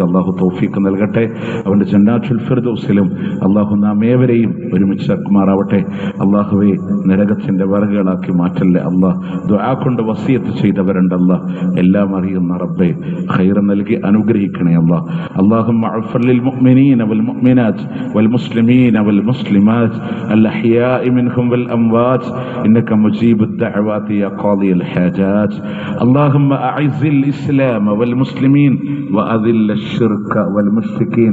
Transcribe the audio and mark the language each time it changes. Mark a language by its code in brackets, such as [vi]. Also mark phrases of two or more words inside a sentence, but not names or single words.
[ml] അല്ലാഹു തൗഫീഖ് നൽകട്ടെ. അവന്റെ ജന്നാത്തുൽ ഫിർദൗസിലും അല്ലാഹു നാം ഏവരെയും ഒരുമിച്ചാക്കുമാറാവട്ടെ. അല്ലാഹുവേ, നരകത്തിന്റെ വിറകുകളാക്കി മാറ്റല്ലേ അല്ലാഹ്. ദുആ കൊണ്ട് വസിയത്ത് ചെയ്തവരുണ്ട് അല്ലാഹ്, എല്ലാം അറിയുന്ന റബ്ബേ, ഖൈർ നൽകി അനുഗ്രഹിക്കണേ അല്ലാഹ്. [ar] اللهم اغفر للمؤمنين والمؤمنات والمسلمين والمسلمات الأحياء منهم والأموات إنك مجيب الدعوات يا قاضي الحاجات. اللهم أعز الإسلام والمسلمين وأذل الشرك والمشركين.